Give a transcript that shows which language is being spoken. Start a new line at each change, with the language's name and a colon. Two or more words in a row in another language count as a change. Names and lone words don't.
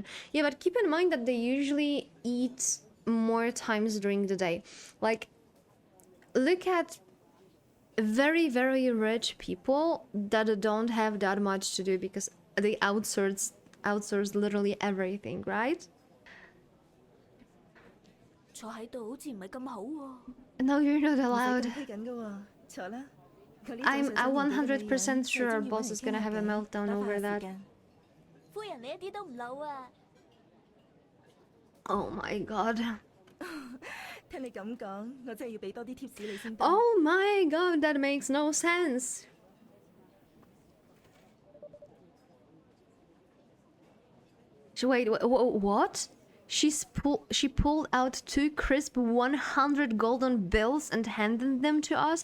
English: Yeah, but keep in mind that they usually eat more times during the day. Like, look at very, very rich people that don't have that much to do because they outsource literally everything, right?
Cantonese: 坐喺度好似唔係咁好喎。
English: No, you're not allowed.
Cantonese: 唔使咁批緊㗎喎，坐啦。
English: I'm 100% sure our boss is gonna have a meltdown over that.
Cantonese: 夫人你一啲都唔老啊！
English: Oh my god.
Cantonese: 聽你咁講，我真係要俾多啲 tips 你先得。
English: Oh my god, that makes no sense. Wait, what? She pulled out 2 crisp 100 golden bills and handed them to us?